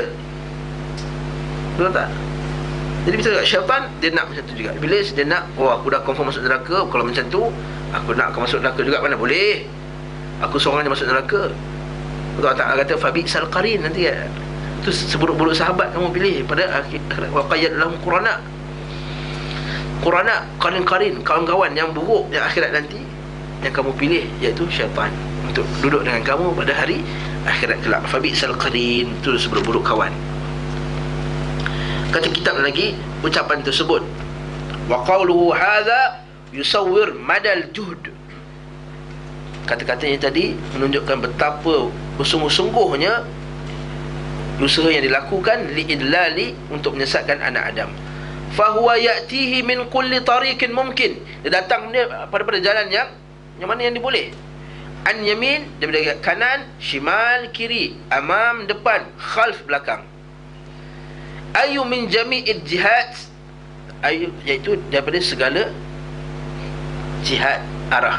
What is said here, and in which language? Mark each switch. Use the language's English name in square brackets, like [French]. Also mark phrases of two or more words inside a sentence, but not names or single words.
[Malay] Betul tak? Jadi bisa tak? Syaitan dia nak macam tu juga. Iblis dia nak, aku dah confirm masuk neraka, kalau macam tu aku nak akan masuk neraka juga. Mana boleh, aku seorang je masuk neraka. Allah Ta'ala kata [Arabic] فبئس القرين, [Malay] nanti itu seburuk-buruk sahabat kamu pilih pada akhirat. [Arabic] وقيض لهم قرناء، قرين, [Malay] kawan-kawan yang buruk yang akhirat nanti yang kamu pilih, iaitu syaitan, untuk duduk dengan kamu pada hari akhirat kelak. [Arabic] فبئس القرين, [Malay] itu seburuk-buruk kawan. Kata kitab lagi ucapan tersebut, [Arabic] وقوله هذا يصور مدى الجهد, [Malay] kata-katanya tadi menunjukkan betapa bersungguh-sungguhnya usaha yang dilakukan li'idlali, untuk menyesatkan anak Adam. [Arabic] فهو يأتيه من كل طريق ممكن, [Malay] dia datang dia pada jalan yang mana yang diboleh. [Arabic] عن يمين, [Malay] daripada kanan, shimal kiri, amam depan, khalf belakang. [Arabic] أي من جميع الجهات، أي [Malay] iaitu daripada segala [Arabic] jihad arah.